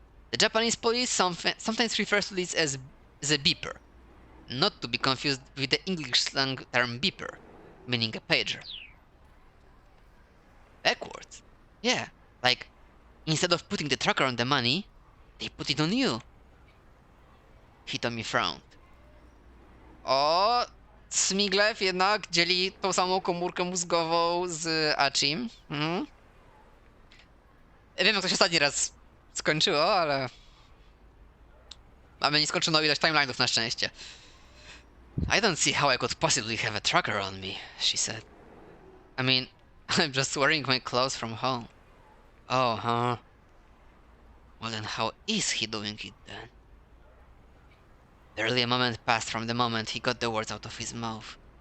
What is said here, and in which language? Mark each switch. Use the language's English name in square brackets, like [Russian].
[English] The Japanese police sometimes refers to this as a beeper, not to be confused with the English slang term beeper, meaning a pager. Backwards? Yeah, like, instead of putting the tracker on the money, they put it on you. Hitomi frowned. [Polish] O, Smiglev jednak dzieli tą samą komórkę mózgową z Achim. Ja wiem, jak to się ostatni raz skończyło, ale... mamy nieskończoną ilość timeline'ów na szczęście. [English] I don't see how I could possibly have a tracker on me, she said. I mean, I'm just wearing my clothes from home. Oh, huh? Well then how is he doing it then? Barely a moment passed from the moment he got the words out of his mouth.